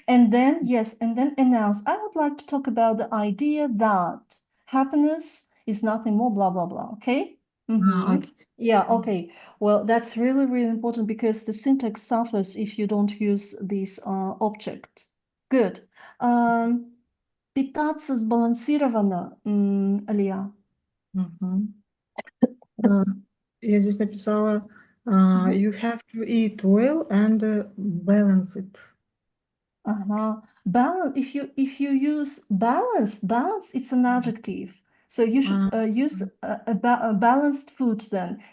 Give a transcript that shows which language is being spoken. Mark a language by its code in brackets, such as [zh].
[en] And then, yes, and then announce. I would like to talk about the idea that happiness is nothing more, blah, blah, blah. Okay. Okay. Yeah, okay. Well, that's really, really important because the syntax suffers if you don't use this object. Good. [ru] Питаться сбалансированно, Алия. Я здесь написала [en] you have to eat well and balance it. Balance. If you use balance, it's an adjective. So you should use a balanced food then.